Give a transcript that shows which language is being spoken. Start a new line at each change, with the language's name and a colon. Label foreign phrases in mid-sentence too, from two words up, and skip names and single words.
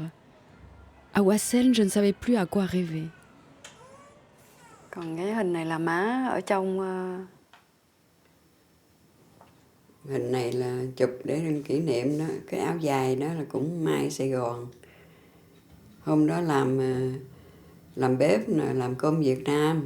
French: À Wassel, je ne savais plus à quoi rêver.
Vietnamese: Còn cái hình này là má ở trong... Hình này là chụp để kỷ niệm đó. Cái áo dài đó là cũng may Sài Gòn. Hôm đó làm bếp, làm cơm Việt Nam.